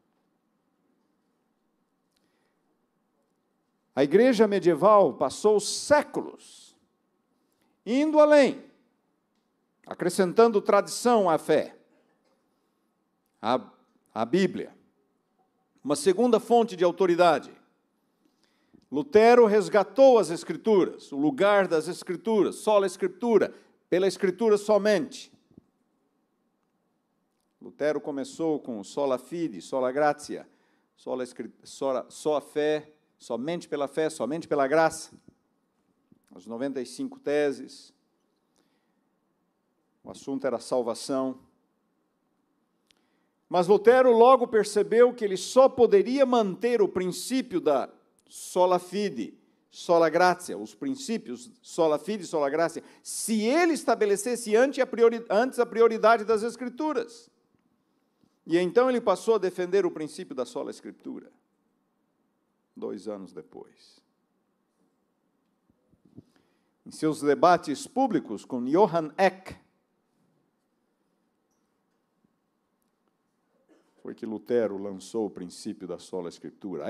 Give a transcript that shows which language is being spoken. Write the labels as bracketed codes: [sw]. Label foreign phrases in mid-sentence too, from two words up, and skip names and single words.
[pt] A igreja medieval passou séculos indo além, acrescentando tradição à fé, à Bíblia. Uma segunda fonte de autoridade. Lutero resgatou as Escrituras, o lugar das Escrituras, sola Escritura, pela Escritura somente. Lutero começou com [la] sola fide, sola gratia, [pt] só a fé, somente pela fé, somente pela graça. As 95 teses. O assunto era salvação. Mas Lutero logo percebeu que ele só poderia manter o princípio da [la] sola fide, sola gratia, [pt] os princípios [la] sola fide [pt] e [la] sola gratia, [pt] se ele estabelecesse antes a prioridade das Escrituras. E então ele passou a defender o princípio da sola Escritura, 2 anos depois. Em seus debates públicos com Johann Eck, foi que Lutero lançou o princípio da sola Escritura.